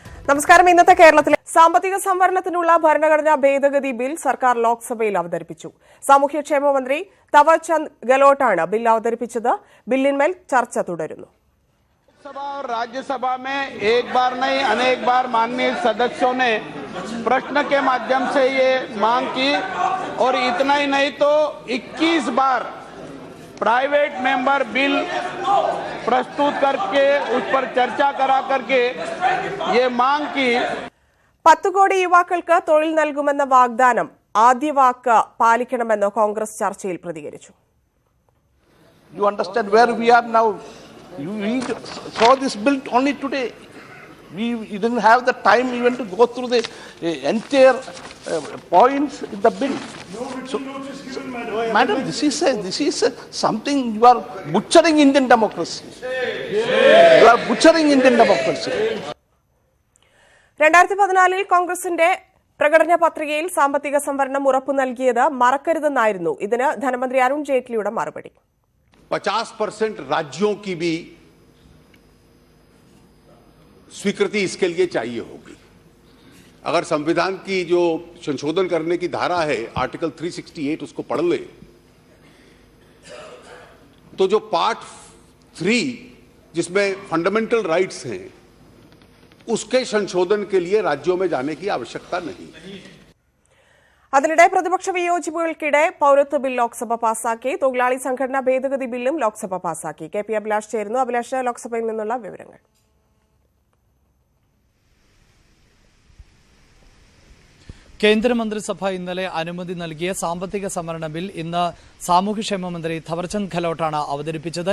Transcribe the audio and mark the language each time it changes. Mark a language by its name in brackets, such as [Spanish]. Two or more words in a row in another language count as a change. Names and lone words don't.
[Malayalam] നമസ്കാരം. ഇന്നത്തെ കേരളത്തിലെ സാമ്പത്തിക സംവരണത്തിനുള്ള ഭരണഘടനാ ഭേദഗതി ബിൽ സർക്കാർ ലോക്സഭയിൽ അവതരിപ്പിച്ചു. സാമൂഹ്യക്ഷേമ മന്ത്രി തവർചന്ദ് ഗെഹ്ലോട്ടാണ് ബിൽ അവതരിപ്പിച്ചത്. ബില്ലിന്മേൽ ചർച്ച തുടരുന്നു. [Hindi] लोकसभा और राज्यसभा में एक बार नहीं अनेक बार माननीय सदस्यों ने प्रश्न के माध्यम से ये मांग की और इतना ही नहीं तो 21 बार [English] private member bill [Hindi] प्रस्तुत करके उस पर चर्चा करा करके ये मांग की. [Malayalam] 10 കോടി യുവാക്കൾക്ക് തൊഴിൽ നൽകുമെന്ന വാഗ്ദാനം ആദ്യ വാക്ക് പാലിക്കണമെന്ന് കോൺഗ്രസ് ചർച്ചയിൽ പ്രതികരിച്ചു. [English] You understand where we are now? We saw this bill only today. We didn't have the time even to go through the entire points in the bill. So, madam, this is something you are butchering Indian democracy. You are butchering Indian democracy. [Malayalam] 2014 കോൺഗ്രസിന്റെ പ്രകടന പത്രികയിൽ സാമ്പത്തിക സംവരണം ഉറപ്പു നൽകിയത് മറക്കരുതെന്നായിരുന്നു. ഇതിന് ധനമന്ത്രി അരുൺ ജെയ്റ്റ്ലിയുടെ മറുപടി. [Hindi] 50% राज्यों की भी स्वीकृति इसके लिए चाहिए होगी. अगर संविधान की जो संशोधन करने की धारा है आर्टिकल 368 उसको पढ़ ले तो जो पार्ट 3 जिसमें [English] fundamental rights [Hindi] हैं उसके संशोधन के लिए राज्यों में जाने की आवश्यकता नहीं. [Malayalam] അതിനിടെ പ്രതിപക്ഷ വിയോജിപ്പുകൾക്കിടെ പൌരത്വ ബിൽ ലോക്സഭ പാസാക്കി. തൊഴിലാളി സംഘടനാ ഭേദഗതി ബില്ലും ലോക്സഭ പാസാക്കി. കെ.പി. അഭിലാഷ് ചേരുന്നു. അഭിലാഷ്, ലോക്സഭയിൽ നിന്നുള്ള വിവരങ്ങൾ. കേന്ദ്രമന്ത്രിസഭ ഇന്നലെ അനുമതി നൽകിയ സാമ്പത്തിക സംവരണ ബിൽ ഇന്ന് സാമൂഹ്യക്ഷേമ മന്ത്രി തവർചന്ദ് ഗെഹ്ലോട്ടാണ് അവതരിപ്പിച്ചത്.